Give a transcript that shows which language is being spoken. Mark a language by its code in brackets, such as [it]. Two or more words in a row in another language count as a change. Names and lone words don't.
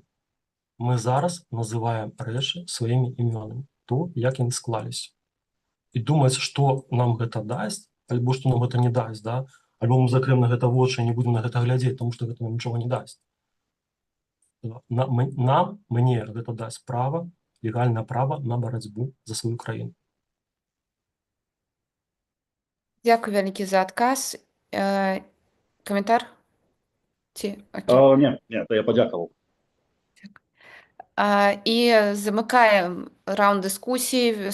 [be] Мы зараз называем рэчы сваімі імёнамі, то, як яны склаліся. І думаць, што нам гэта дасць, альбо што нам гэта не дасць, да? Альбо мы закрыем на гэта вочы і не будем на гэта глядзець, тому што гэта нам нічога не дасць. Мне гэта дасць права, [ru] легальное право на борьбу за свою краіну. [be] Дякую вялікі за адказ. Каментар? [uk] Нет, я подякував. [be] І замыкаем раунд дыскусій.